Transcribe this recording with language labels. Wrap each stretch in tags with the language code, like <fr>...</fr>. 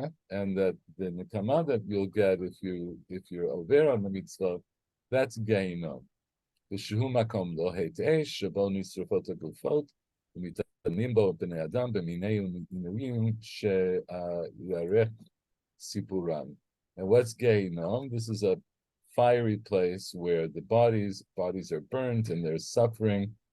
<en>And that the nekama that you'll get if you're over on the mitzvah, that's Gehinom.</en> <he>ושהוא מקום לא הט אש, שבו נשרפות הגופות, ומתאמנים בו בני אדם במיני עינויים שיערך סיפורם.</he> <en>And what's Gehinom? This is a fiery place where the bodies are burnt and there's suffering.</en>